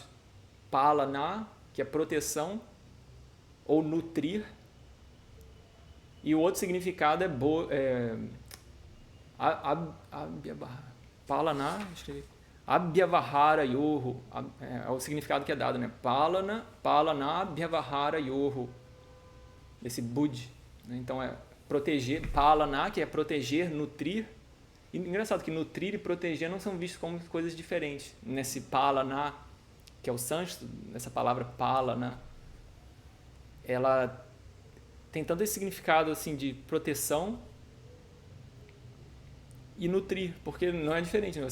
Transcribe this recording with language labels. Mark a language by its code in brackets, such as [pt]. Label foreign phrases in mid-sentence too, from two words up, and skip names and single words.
[pt] Palana, que é proteção, ou nutrir. E o outro significado Palana, escrevi. [sa] Abhyavahara yoho, [pt] é o significado que é dado, né? [sa] Palana abhyavahara yoho, [pt] esse bud, né? Então é proteger, palana, que é proteger, nutrir. E engraçado que nutrir e proteger não são vistos como coisas diferentes. Nesse palana, que é o sânscrito, nessa palavra palana, ela tem tanto esse significado assim de proteção e nutrir, porque não é diferente, né?